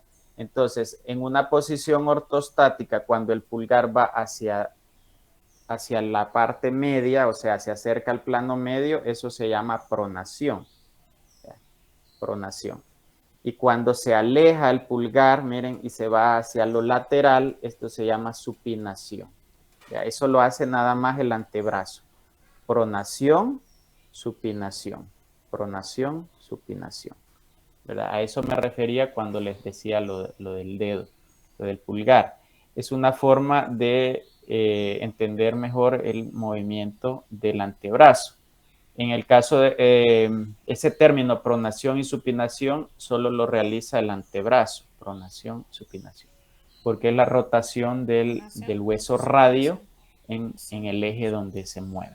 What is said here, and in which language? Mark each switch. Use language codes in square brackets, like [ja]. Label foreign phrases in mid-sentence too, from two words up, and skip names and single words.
[es] Entonces, en una posición ortostática, cuando el pulgar va hacia la parte media, o sea, se acerca al plano medio, eso se llama pronación. Pronación. Y cuando se aleja el pulgar, miren, y se va hacia lo lateral, esto se llama supinación. ¿Ya? Eso lo hace nada más el antebrazo. Pronación, supinación. Pronación, supinación. ¿Verdad? A eso me refería cuando les decía lo del dedo, lo del pulgar. Es una forma de entender mejor el movimiento del antebrazo. En el caso de ese término, pronación y supinación, solo lo realiza el antebrazo, pronación, supinación, porque es la rotación del hueso radio en el eje donde se mueve.